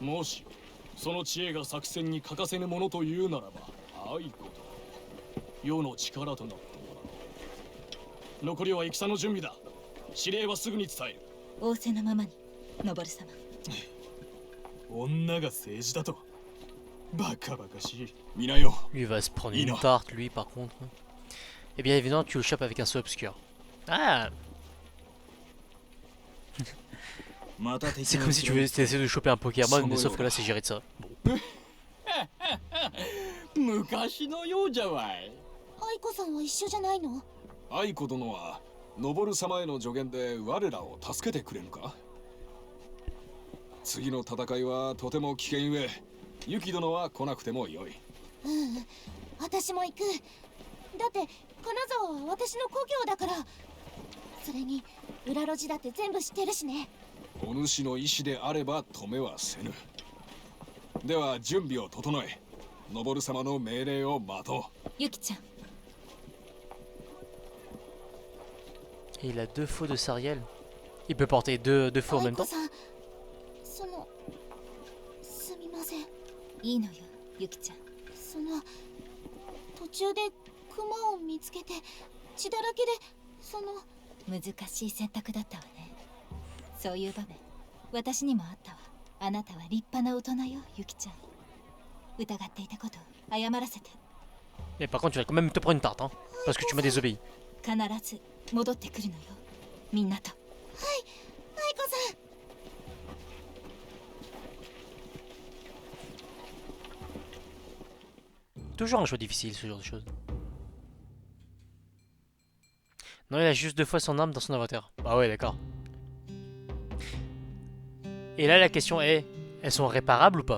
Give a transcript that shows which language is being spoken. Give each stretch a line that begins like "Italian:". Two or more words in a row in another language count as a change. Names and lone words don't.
Japanese: もしその知恵が作戦に欠かせぬものというならば愛子と世の力となってもらう。残りは戦の準備だ。指令はすぐに伝える。仰せのままに、ノボル様。女が政治だとバカバカしい。皆よ。
French: Lui va se prendre une tarte, lui par contre. Et bien évidemment, tu le chopes avec un saut obscur. Ah, c'est comme si tu essayais de choper un Pokémon, mais sauf que là c'est géré de ça. Bon.
Japanese: 昔のようじゃわい。愛子さんは一緒じゃないの？愛子殿は登様への助言で我らを助けてくれぬか。次の戦いはとても危険ゆえ、ユキ殿は来なくてもよい。私も行く。だって金沢は私の故郷だから。それに裏路地だって全部知ってるしね。お主の意志であれば止めはせぬ。では準備を整え、登様の命令を待とう。ユキちゃん。
French: Et il a deux faux de Sariel. Il peut porter deux faux en même temps.
Japanese: すみません。いいのよ、ユキちゃん。途中でクマを見つけて血だらけで難しい選択だったわね。そういう場面私にもあったわ。あなたは立派な大人よ、ユキちゃん。疑っていたこと謝らせて。
French: Mais par contre, tu vas quand même te prendre une tarte, hein, parce que tu m'as désobéi.
Japanese: 必ず戻ってくるのよ、みんなと。愛子さん。
French: Toujours un choix difficile, ce genre de choses. Non, il a juste 2 fois son arme dans son inventaire. Ah ouais, d'accord. Et là, la question est, elles sont réparables ou pas?